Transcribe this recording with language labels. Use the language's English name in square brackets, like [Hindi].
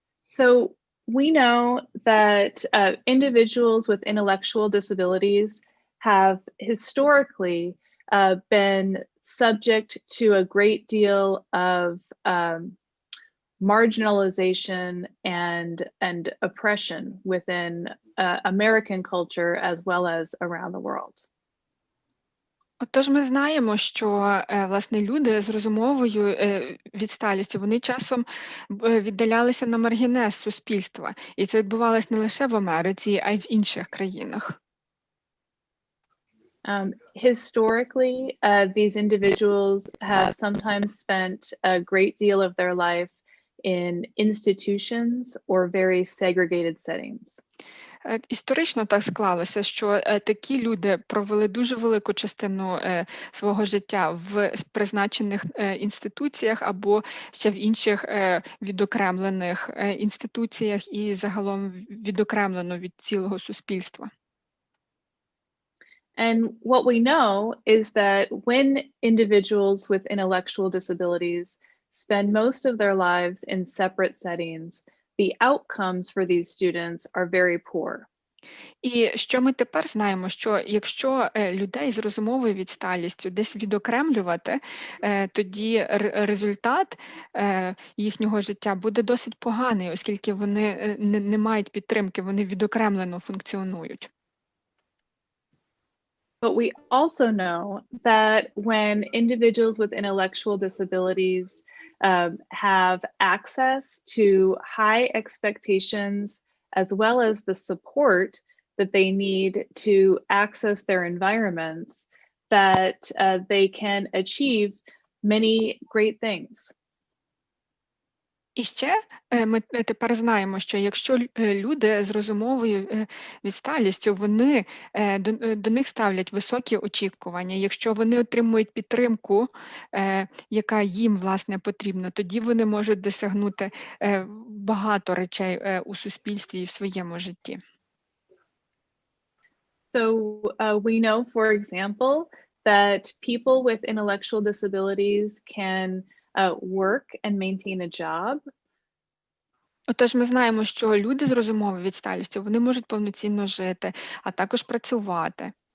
[English] So we know that individuals with intellectual disabilities have historically been subject to a great deal of marginalization and oppression within American culture as well as around the world. [Ukrainian] Отож, ми знаємо, що, власне, люди з розумовою відсталістю, вони часом віддалялися на маргінез суспільства. І це відбувалося не лише в Америці, а й в інших країнах. [English] Historically, these individuals have sometimes spent a great deal of their life in institutions or very segregated settings. [Ukrainian] Історично так склалося, що такі люди провели дуже велику частину свого життя в призначених інституціях або ще в інших відокремлених інституціях і загалом відокремлено від цілого суспільства. [English] And what we know is that when individuals with intellectual disabilities spend most of their lives in separate settings, the outcomes for these students are very poor. [Ukrainian] І що ми тепер знаємо, що якщо людей з розумовою відсталістю десь відокремлювати, тоді результат їхнього життя буде досить поганий, оскільки вони не мають підтримки, вони відокремлено функціонують. [English] But we also know that when individuals with intellectual disabilities have access to high expectations as well as the support that they need to access their environments, that they can achieve many great things. [Ukrainian] І ще ми тепер знаємо, що якщо люди з розумовою відсталістю, вони до них ставлять високі очікування, якщо вони отримують підтримку, яка їм, власне, потрібна, тоді вони можуть досягнути багато речей у суспільстві і в своєму житті. [English] So we know, for example, that people with intellectual disabilities can work and maintain a job. [Ukrainian] Отож, ми знаємо, що люди з розумовою відсталістю, вони можуть повноцінно жити, а також працювати.